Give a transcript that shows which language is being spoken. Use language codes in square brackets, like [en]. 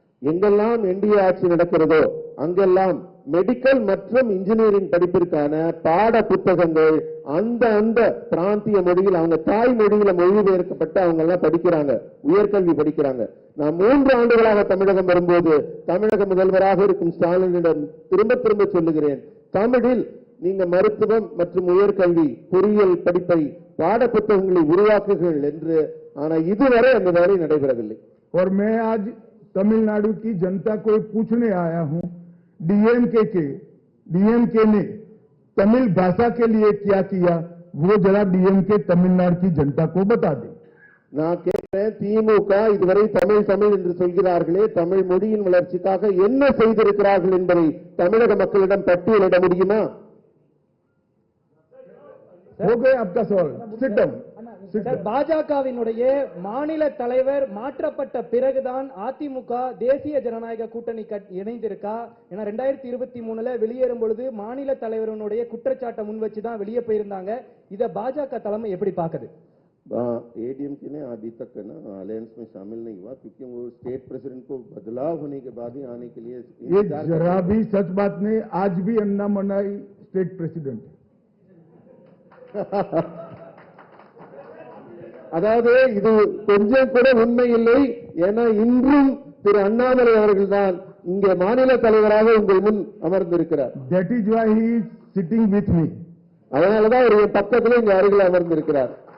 [ta] எங்கெல்லாம் என்டிஏ ஆட்சி நடக்கிறதோ அங்கெல்லாம் மெடிக்கல் மற்றும் இன்ஜினியரிங் படிப்பிற்கான பாட புத்தகங்கள் அந்த பிராந்திய மொழியில் அவங்க தாய் மொழியில மொழிபெயர்க்கப்பட்டு அவங்க எல்லாம் படிக்கிறாங்க, உயர்கல்வி படிக்கிறாங்க. நான் 3 ஆண்டுகளாக தமிழகம் வரும்போது தமிழக முதல்வராக இருக்கும் ஸ்டாலினிடம் திரும்ப சொல்லுகிறேன், தமிழில் நீங்க மருத்துவம் மற்றும் உயர்கல்வி பொறியியல் படிப்பை பாட புத்தகங்களை உருவாக்குகள் என்று. ஆனா இதுவரை அந்த வேலை நடைபெறவில்லை. [hi] और मैं आज तमिलनाडु की जनता को पूछने आया हूं, डीएमके ने तमिल भाषा के लिए क्या किया वो जरा डीएमके तमिलनाडु की जनता को बता दें. [ta] நான் கேட்கிறேன், திமுக இதுவரை தமிழ் என்று சொல்கிறார்களே, தமிழ் மொழியின் வளர்ச்சிக்காக என்ன செய்திருக்கிறார்கள் என்பதை தமிழக மக்களிடம் பட்டியலிட முடியுமா? [hi] हो गए आपका सवाल. [en] Sit down. [ta] பாஜகவினுடைய மாநில தலைவர் மாற்றப்பட்ட பிறகுதான் அதிமுக தேசிய ஜனநாயக கூட்டணி இணைந்திருக்கா? ஏன்னா 2023 வெளியேறும் பொழுது மாநில தலைவருடைய குற்றச்சாட்டை முன் வச்சுதான் வெளியே போயிருந்தாங்க. இத பாஜக தலைமை எப்படி பாக்குது? [hi] एडीएमके ने अभी तक ना अलायंस में शामिल नहीं हुआ क्योंकि वो स्टेट प्रेसिडेंट को बदलाव होने के बाद ही आने के लिए ये जरा भी सच बात नहीं. आज भी अन्नामलाई स्टेट प्रेसिडेंट है. [ta] அதாவது இது கொஞ்சம் கூட உண்மை இல்லை. ஏன்னா இன்றும் திரு அண்ணாமலை அவர்கள் தான் இங்கே மாநில தலைவராக உங்கள் முன் அமர்ந்திருக்கிறார். [en] That is why he is sitting with me. [ta] அதனாலதான் ஒரு பக்கத்துல இங்க அருகில் அமர்ந்திருக்கிறார்.